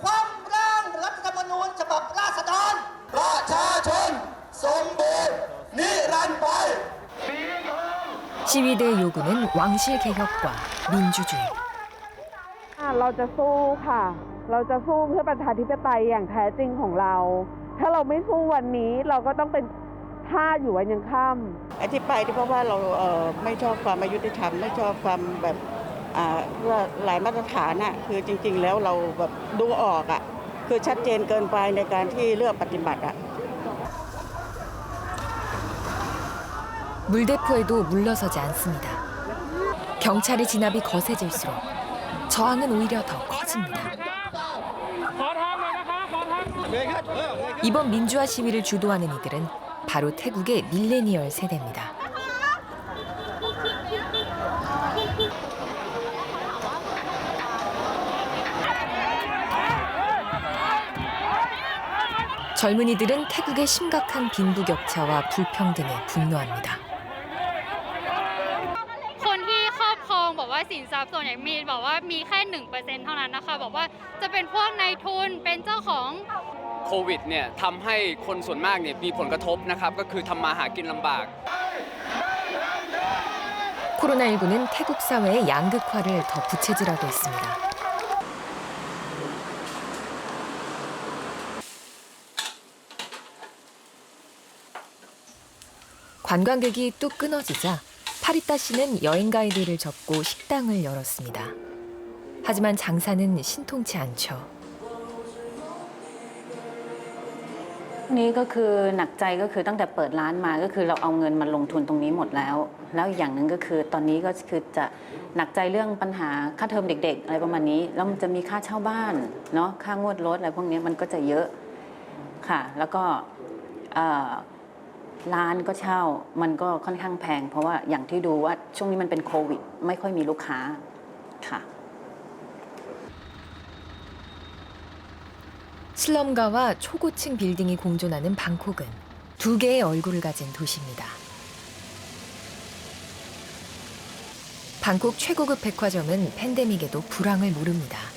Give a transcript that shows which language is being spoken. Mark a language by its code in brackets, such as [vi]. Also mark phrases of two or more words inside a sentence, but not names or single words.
[ko] 네 시위대의 요구는 왕실 개혁과 민주주의. [th] เราจะสู้ค่ะ เราจะสู้เพื่อประชาธิปไตยอย่างแท้จริงของเรา ถ้าเราไม่สู้วันนี้เราก็ต้องเป็นท่าอยู่วันยังค่ำ ไอ้ที่ไปที่เพราะว่าเราไม่ชอบความอายุติธรรมไม่ชอบความแบบว่าหลายมาตรฐานน่ะคือจริงๆแล้วเราแบบดูออกอ่ะคือชัดเจนเกินไปในการที่เลือกปฏิบัติอ่ะ [ko] 물대포에도 물러서지 않습니다. 경찰의 진압이 거세질수록 저항은 오히려 더 커집니다. 이번 민주화 시위를 주도하는 이들은 바로 태국의 밀레니얼 세대입니다. 젊은이들은 태국의 심각한 빈부격차와 불평등에 분노합니다. [th] คนที่ครอบครองบอกว่าสินทรัพย์ส่วนใหญ่มีบอกว่ามีแค่ 1% เท่านั้นนะคะบอกว่าจะเป็นพวกนายทุนเป็นเจ้าของ โควิดเนี่ยทำให้คนส่วนมากเนี่ยมีผลกระทบนะครับก็คือทำมาหากินลำบาก [ko] 코로나19는 태국 사회의 양극화를 더 부채질하고 있습니다. 관광객이 뚝 끊어지자 파리따 씨는 여행 가이드를 접고 식당을 열었습니다. 하지만 장사는 신통치 않죠. [th] นี่ก็คือหนักใจก็คือตั้งแต่เปิดร้านมาก็คือเราเอาเงินมาลงทุนตรงนี้หมดแล้วแล้วอีกอย่างหนึ่งก็คือตอนนี้ก็คือจะหนักใจเรื่องปัญหาค่าเทอมเด็กๆอะไรประมาณนี้แล้วมันจะมีค่าเช่าบ้านเนาะค่างวดรถอะไรพวกนี้มันก็จะเยอะค่ะแล้วก็ร้านก็เช่ามันก็ค่อนข้างแพงเพราะว่าอย่างที่ดูว่าช่วงนี้มันเป็นโควิดไม่ค่อยมีลูกค้าค่ะ [ko] 슬럼가와 초고층 빌딩이 공존하는 방콕은 두 개의 얼굴을 가진 도시입니다. 방콕 최고급 백화점은 팬데믹에도 불황을 모릅니다.